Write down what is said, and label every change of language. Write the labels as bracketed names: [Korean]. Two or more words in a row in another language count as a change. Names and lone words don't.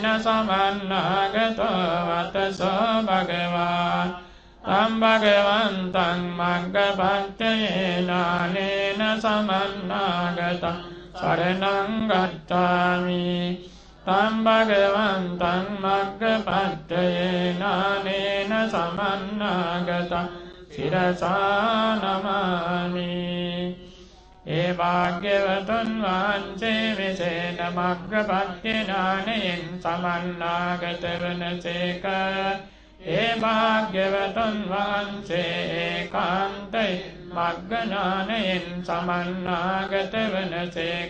[Pali] समन्नागतो वत स्वभगवा तं भगवन्तं मग्गपत्ययेनानेन समन्नागतं शरणं गच्छामि तं भगवन्तं मग्गपत्ययेनानेन समन्नागतं සිරසා නමාමි. [Sinhala] ඒ භාග්‍යවතුන් වහන්සේ මෙසේන මග්ගපට්ඨ ඥානයෙන් සමන්නාගත වනසේක. ඒ භාග්‍යවතුන් වහන්සේ ඒකාන්තයි මග්ග ඥානයෙන් සමන්නාගත වනසේක.